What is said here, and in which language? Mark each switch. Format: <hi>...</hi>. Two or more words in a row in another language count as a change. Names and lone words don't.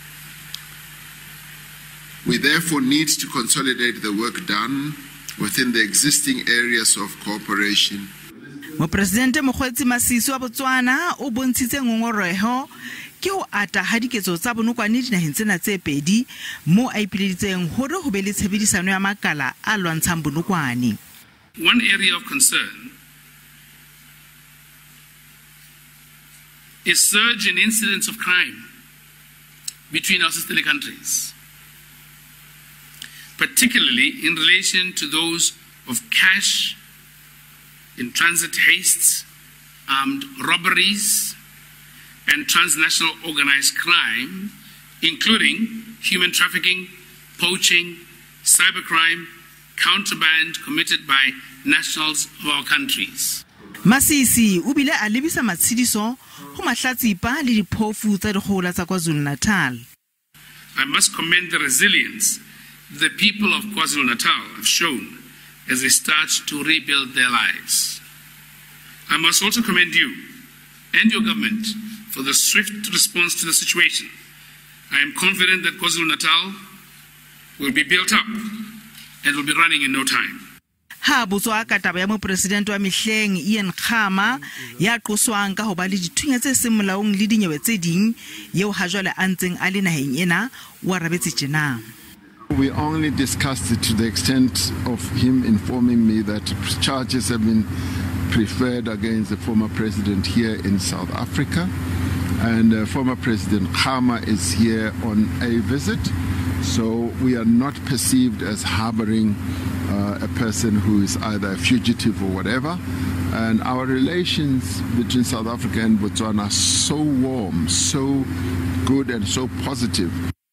<en>We therefore need to consolidate the work done within the existing areas of cooperation.</en> <st>Mopresidente Mokgweetsi Masisi wa Botswana o bontshitse ngongorego ke ho ata ha diketso tsa bonokwane dinaheng tsena tse pedi mo a ipileditseng hore ho be le tshebedisano ya makala a lwantshang bonokwane.</st> <en>One area of concern is surge in incidents of crime between our sister countries, particularly in relation to those of cash, in transit hastes, armed robberies, and transnational organized crime, including human trafficking, poaching, cybercrime, contraband committed by nationals of our countries.</en> <st>Masisi o bile a lebisa matshidiso ho mahlatsipa le diphofu tsa dikgohola tsa KwaZulu-Natal.</st> <en>I must commend the resilience the people of KwaZulu-Natal have shown as they start to rebuild their lives. I must also commend you and your government for the swift response to the situation. I am confident that KwaZulu-Natal will be built up and will be running in no time.</en> <st>Ha botswa ka taba ya mopresidente wa mehleng Ian Khama ya qoswang ka ho ba le dithunya tse seng molaong le dinyewe tse ding yeo ha jwale a ntseng a le naheng ena wa rabetse tjena.</st> <en>We only discussed it to the extent of him informing me that charges have been preferred against the former president here in South Africa, and former President Khama is here on a visit, so we are not perceived as harboring a person who is either a fugitive or whatever, and our relations between South Africa and Botswana are so warm, so good and so positive</en>